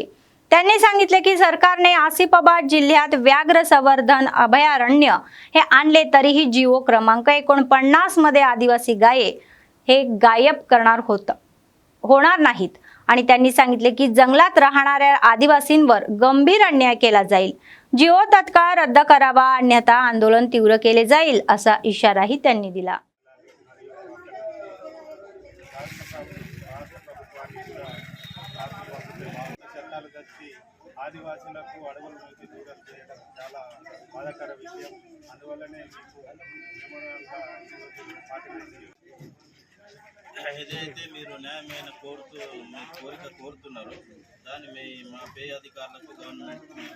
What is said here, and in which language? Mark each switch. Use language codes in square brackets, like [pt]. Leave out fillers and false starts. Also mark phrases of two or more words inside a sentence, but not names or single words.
[mr] त्यांनी सांगितले की सरकारने आसिफाबाद जिल्ह्यात व्याघ्र संवर्धन अभयारण्य हे आणले तरीही जीवो क्रमांक 49 मध्ये आदिवासी गाये हे गायब होणार नाहीत आणि त्यांनी सांगितले की जंगलात राहणाऱ्या आदिवासींवर गंभीर अन्याय केला जाईल. जीवो तत्काळ रद्द करावा अन्यथा आंदोलन तीव्र केले जाईल असा इशाराही त्यांनी दिला. [te] చట్టాలు తెచ్చి ఆదివాసులకు అడవుల నుంచి దూరం చేయడం చాలా బాధాకర విషయం. అందువల్లనే మీకు మెమోరాండంగా ఏదైతే మీరు న్యాయమైన మీ కోరిక కోరుతున్నారో దాన్ని మా పే అధికారులకు గవర్నమెంట్